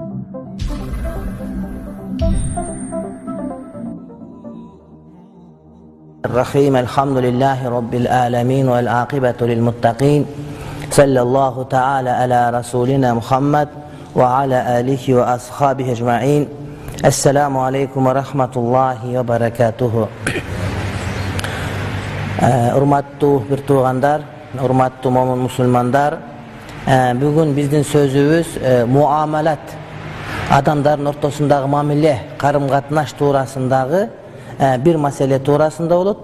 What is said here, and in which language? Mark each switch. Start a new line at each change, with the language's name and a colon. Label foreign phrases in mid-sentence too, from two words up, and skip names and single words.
Arabic: الرحيم الحمد لله رب العالمين والعاقبة للمتقين صلى الله تعالى على رسولنا محمد وعلى آله وأصحابه أجمعين. السلام عليكم ورحمة الله وبركاته.
Kyrgyz: Урматтуу бир туугандар, урматтуу момун мусулмандар, бүгүн биздин сөзүбүз муамалат, адамдардын ортосундагы мамиле, карым-катнаш туурасындагы bir маселе туурасында болот.